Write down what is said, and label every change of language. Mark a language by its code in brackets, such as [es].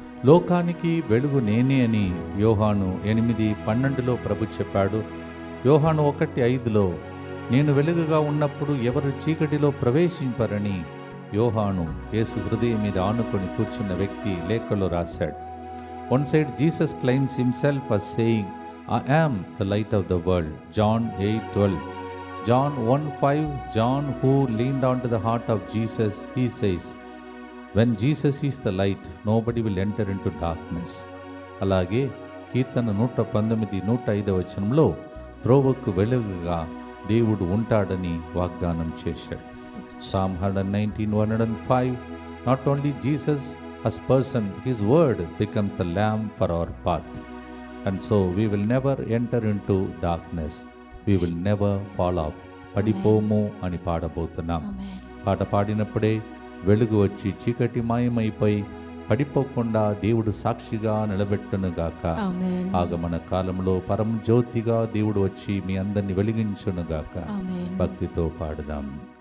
[te] లోకానికి వెలుగు నేనే అని యోహాను 8:12 ప్రభు చెప్పాడు. యోహాను 1:5 నేను వెలుగుగా ఉన్నప్పుడు ఎవరు చీకటిలో ప్రవేశింపరని యోహాను యేసు హృదయం మీద ఆనుకొని కూర్చున్న వ్యక్తి లేఖలో రాశాడు. [en] One side Jesus claims himself as saying, I am the light of the world. John 8:12. John 1:5, John who leaned onto the heart of Jesus, he says, when Jesus is the light, nobody will enter into darkness. [te] అలాగే కీర్తన 119:105 త్రోవకు వెలుగుగా దేవుడు ఉంటాడని వాగ్దానం చేశాడు. [en] Psalm 119:105, not only Jesus as person, his word becomes the lamp for our path. And so we will never enter into darkness. We will never fall off. [te] పడిపోము అని పాడబోతున్నాం. పాట పాడినప్పుడే వెలుగు వచ్చి చీకటి మాయమైపోయి పడిపోకుండా దేవుడు సాక్షిగా నిలబెట్టునుగాక. ఆగమన కాలంలో పరం జ్యోతిగా దేవుడు వచ్చి మీ అందరిని వెలిగించునుగాక. భక్తితో పాడుదాం.